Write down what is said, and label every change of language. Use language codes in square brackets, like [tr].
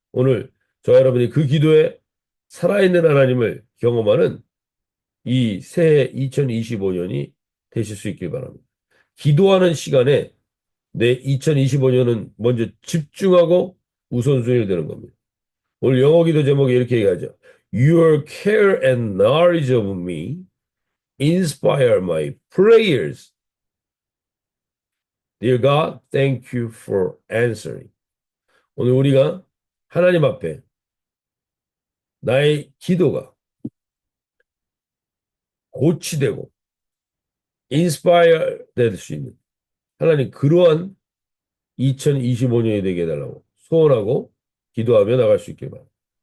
[ko] 오늘 저 여러분이 그 기도에 살아있는 하나님을 경험하는 이 새해 2025년이 되실 수 있길 바랍니다. 기도하는 시간에 내 2025년은 먼저 집중하고 우선순위를 두는 겁니다. 오늘 영어 기도 제목이 이렇게 얘기하죠. [en] Your care and knowledge of me inspire my prayers. Dear God, thank you for answering. [ko] 오늘 우리가 하나님 앞에 나의 기도가 고치되고 인스파이어 될 수 있는 하나님 그러한 2025년이 되게 해달라고 소원하고 기도하며 나갈 수 있길 바랍니다.